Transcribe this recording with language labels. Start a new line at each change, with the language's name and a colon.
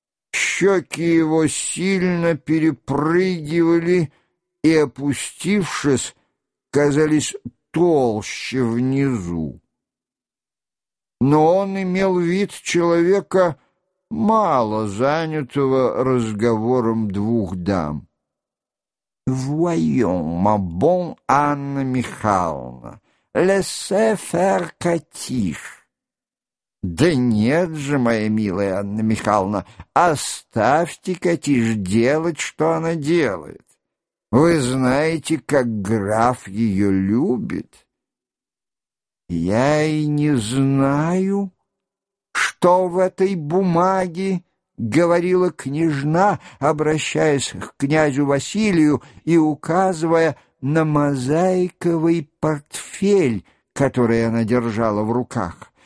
Russian: Щеки его сильно перепрыгивали и, опустившись, казались толще внизу. Но он имел вид человека, мало занятого разговором двух дам.
French: «Voyons, ma bonne Анна Михайловна, laissez faire Катиш».
Russian: «Да нет же, моя милая Анна Михайловна, оставьте Катиш делать, что она делает. Вы знаете, как граф ее любит». «Я и не знаю, что в этой бумаге», — говорила княжна, обращаясь к князю Василию и указывая на мозаиковый портфель, который она держала в руках.